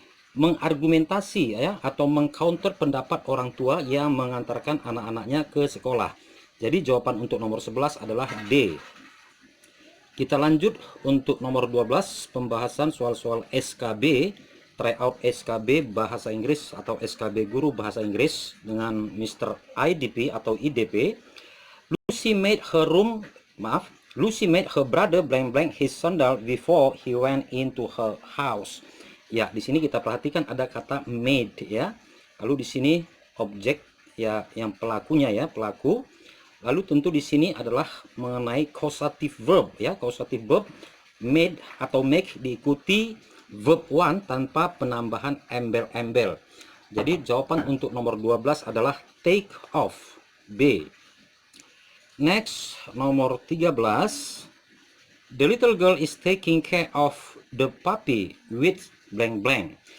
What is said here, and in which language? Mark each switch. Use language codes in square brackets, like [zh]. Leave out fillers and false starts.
[id] Mengargumentasi ya atau mengcounter pendapat orang tua yang mengantarkan anak-anaknya ke sekolah. Jadi jawaban untuk nomor 11 adalah D. Kita lanjut untuk nomor 12, pembahasan soal-soal SKB, tryout SKB bahasa Inggris atau SKB guru bahasa Inggris dengan Mr. IDP atau IDP. [en] Lucy made her brother blank blank his sandal before he went into her house. [id] Ya, di sini kita perhatikan ada kata made ya. Lalu di sini objek ya yang pelakunya ya, pelaku. Lalu tentu di sini adalah mengenai causative verb ya, causative verb made atau make diikuti verb one tanpa penambahan embel-embel. Jadi jawaban untuk nomor 12 adalah [en] take off, [id] B. Next, nomor 13. [en] The little girl is taking care of the puppy with blank blank.